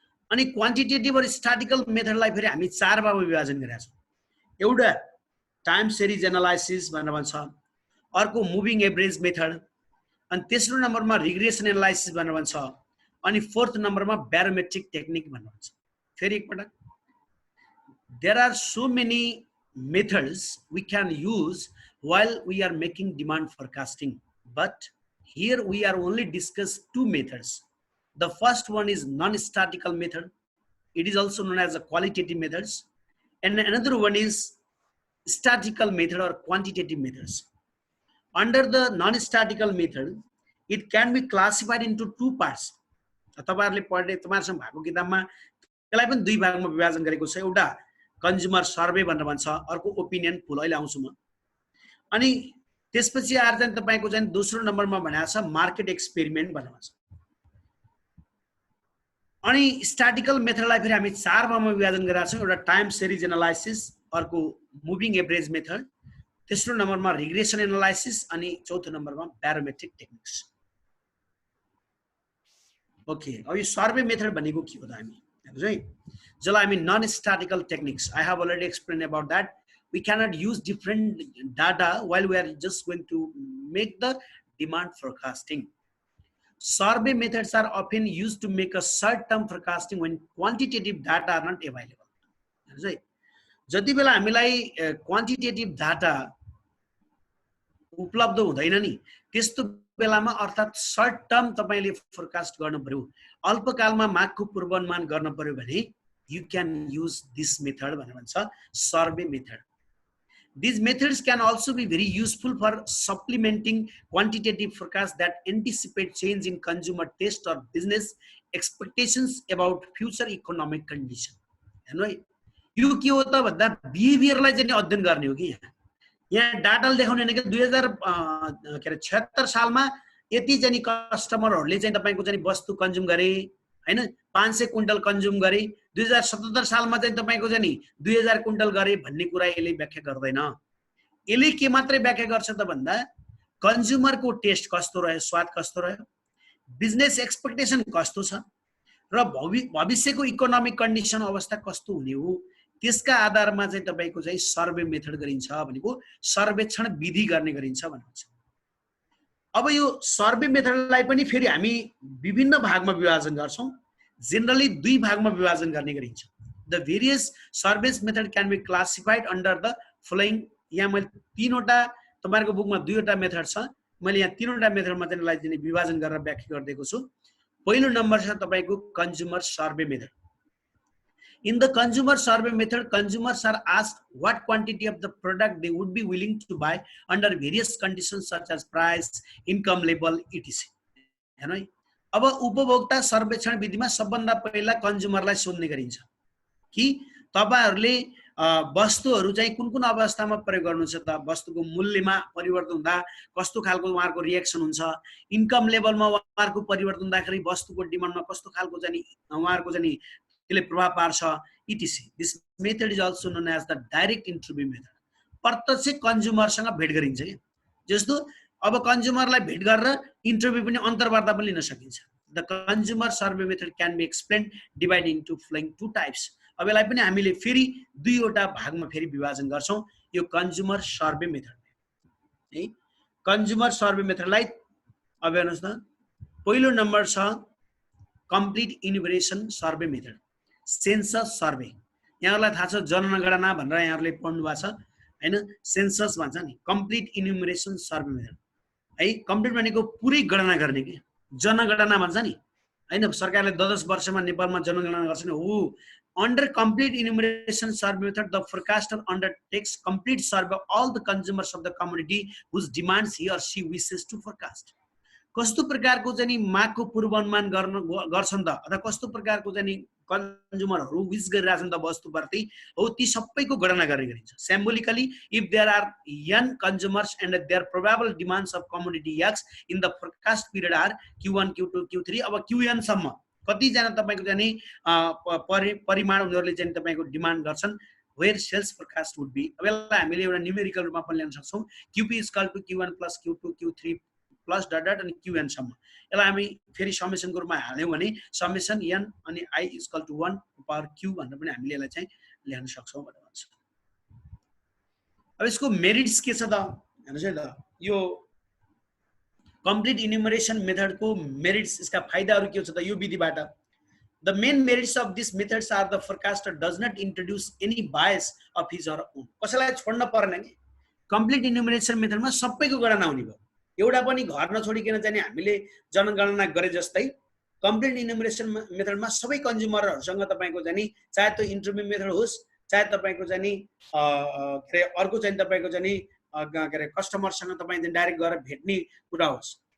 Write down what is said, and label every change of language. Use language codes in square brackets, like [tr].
[ne] अनि क्वान्टिटेटिभ र स्ट्याटिकल मेथडलाई फेरि हामी चार भागमा विभाजन गरेका छौँ. एउटा टाइम सिरिज एनालाइसिस भनेर भन्छ, अर्को मुभिङ एभरेज मेथड, अनि तेस्रो नम्बरमा रिग्रेसन एनालाइसिस भनेर भन्छ, अनि फोर्थ नम्बरमा ब्यारोमेट्रिक टेक्निक भनेर भन्छ. फेरि एकपटक, [en] there are so many methods we can use while we are making demand forecasting, but here we are only discuss two methods. The first one is non-statical method. It is also known as a qualitative methods, and another one is statical method or quantitative methods. Under the non-statical method, it can be classified into two parts. [ne] तपाईहरुले पढ्ने तपाईहरुसँग भएको किताबमा त्यसलाई पनि दुई भागमा विभाजन गरेको छ. एउटा कन्ज्युमर सर्वे भनेर भन्छ, अर्को ओपिनियन पोल, अहिले आउँछु म. अनि त्यसपछि आएर चाहिँ तपाईको चाहिँ दोस्रो नम्बरमा भनेको छ मार्केट एक्सपेरिमेन्ट भनेर भन्छ. अनि स्ट्याटिकल मेथडलाई फेरि हामी चार भागमा विभाजन गरेका छौँ. एउटा टाइम सिरिज एनालाइसिस, अर्को मुभिङ एभरेज मेथड, तेस्रो नम्बरमा रिग्रेसन एनालाइसिस, अनि चौथो नम्बरमा ब्यारोमेट्रिक टेक्निक्स. ओके, अब यो सर्वे मेथड भनेको के हो त हामी हेर्नुस् है, जसलाई हामी non स्ट्याटिकल techniques, [en] I have already explain about that. We cannot use different data while we are just going to make the demand forecasting. Survey methods are often used to make a short-term forecasting when quantitative data are not available. [ne] जति बेला हामीलाई quantitative data उपलब्ध हुँदैन नि, त्यस्तो बेलामा अर्थात् short term तपाईले फोरकास्ट गर्न पर्यो, अल्पकालमा मागको पूर्वानुमान गर्न पर्यो भने [en] you can use this method [ne] भनेर भन्छ, survey method. [en] These methods can also be very useful for supplementing quantitative forecasts that anticipate change in consumer taste or business expectations about future economic condition. [ne] हेर्नु यो के हो त भन्दा बिहेभियरलाई चाहिँ अध्ययन गर्ने हो कि यहाँ डाटाले देखाउने हैन कि 2076 सालमा यति चाहिँ कस्टमरहरुले चाहिँ तपाईको चाहिँ वस्तु कन्ज्युम गरे हैन, 500 क्विन्टल कन्ज्युम गरे, 2077 सालमा चाहिँ तपाईको चाहिँ 2000 क्विन्टल गरे भन्ने कुरा यसले व्याख्या गर्दैन. यसले के मात्रै व्याख्या गर्छ त भन्दा कन्ज्युमरको टेस्ट कस्तो रह्यो, स्वाद कस्तो रह्यो, बिजनेस एक्सपेक्टेसन कस्तो छ र भविष्यको इकोनोमिक कन्डिसन अवस्था कस्तो हुने हो, त्यसका आधारमा चाहिँ तपाईको चाहिँ सर्वे मेथड गरिन्छ भनेको सर्वेक्षण विधि गर्ने गरिन्छ भन्छ. अब यो सर्वे मेथडलाई पनि फेरि हामी विभिन्न भागमा विभाजन गर्छौं। जेनरली दुई भागमा विभाजन गर्ने गरिन्छ। [en] The various surveys method can be classified under the following. [ne] यहाँ मैले तीनवटा, तपाईहरुको बुकमा दुईवटा मेथड छ, मैले यहाँ तीनवटा मेथडमा चाहिँ यसलाई चाहिँ विभाजन गरेर व्याख्या गरिदिएको छु। पहिलो नम्बर छ तपाईको consumer survey method. [en] In the consumer survey method, consumers are asked what quantity of the product they would be willing to buy under various conditions such as price, income level, etc. [ne] हैन है। अब उपभोक्ता सर्वेक्षण विधिमा सबभन्दा पहिला कन्ज्युमरलाई सोध्ने गरिन्छ कि तपाईहरुले वस्तुहरु चाहिँ कुन कुन अवस्थामा प्रयोग गर्नुहुन्छ त, वस्तुको मूल्यमा परिवर्तन हुँदा कस्तो खालको उहाँहरुको रिएक्सन हुन्छ, इन्कम लेभलमा उहाँहरुको परिवर्तन हुँदाखेरि वस्तुको डिमान्डमा कस्तो खालको चाहिँ उहाँहरुको चाहिँ त्यसले प्रभाव पार्छ, etc. [en] This method is also known as the direct interview method. [ne] प्रत्यक्ष कन्ज्युमरसँग भेट गरिन्छ के। जस्तो अब कन्ज्युमरलाई भेट गरेर इन्टरभ्यु पनि अन्तर्वार्ता पनि लिन सकिन्छ। [en] The consumer survey method can be explained divided into following two types. [ne] अब यसलाई पनि हामीले फेरि दुईवटा भागमा फेरि विभाजन गर्छौं यो कन्ज्युमर सर्वे मेथड है। कन्ज्युमर सर्वे मेथडलाई अब हेर्नुस् न, पहिलो नम्बर छ complete इन्युमरेसन survey method, census survey. यहाँहरुलाई थाहा छ जनगणना भनेर यहाँहरुले पढ्नु भएको छ हैन, सेन्सस भन्छ नि, कम्प्लिट इन्युमरेसन सर्वे मेथड है। कम्प्लिट भनेको पुरै गणना गर्ने के, जनगणना भन्छ नि हैन, सरकारले 10 वर्षमा नेपालमा जनगणना गर्छ नि हो। [en] Under complete enumeration survey method, the forecaster undertakes complete survey of all the consumers of the commodity whose demands he or she wishes to forecast. [ne] कस्तो प्रकारको चाहिँ मागको पूर्वानुमान गर्छन् त, अथवा कस्तो प्रकारको चाहिँ कन्ज्युमरहरु विश गरिरहेछन् त वस्तुप्रति हो, ती सबैको गणना गर्ने गरिन्छ। [en] Symbolically, if there are n consumers and their probable demands of commodity X in the forecast period are Q1, Q2, Q3, [ne] अब Qn सम्म कति जना तपाईको चाहिँ परिमाण उनीहरुले चाहिँ तपाईको डिमान्ड गर्छन्, [en] where sales forecast would be। [ne] अब यसलाई हामीले एउटा न्यूमेरिकल रूपमा पनि ल्याउन सक्छौं, [en] QP is equal to Q1 plus Q2 Q3 plus [ne] dot dot अनि Qn सम्म। यसलाई हामी फेरि समेसनको रूपमा हाल्यौं भने समेसन n अनि I is equal to 1 power q भनेर पनि हामीले यसलाई चाहिँ ल्याउन सक्छौं भनेर भन्छ। अब यसको मेरिट्स के छ त हेर्नुस् है त, यो कम्प्लिट इन्युमरेसन मेथडको मेरिट्स, यसका फाइदाहरु के छ त यो विधिबाट। [en] The main merits of this methods are the forecaster does not introduce any bias of his or own। [ne] कसैलाई छोड्न पर्दैन नि, कम्प्लिट इन्युमरेसन मेथडमा सबैको गणना हुने भयो, एउटा पनि घर नछोडिकन चाहिँ हामीले जनगणना गरे जस्तै कम्प्लिट इन्युमरेसन मेथडमा सबै कन्ज्युमरहरुसँग तपाईको चाहिँ चाहे त्यो इन्टरभ्यु मेथड होस्, चाहे तपाईको चाहिँ के अर्को चाहिँ तपाईको चाहिँ के कस्टमरसँग तपाई डाइरेक्ट गएर भेट्ने कुरा होस्।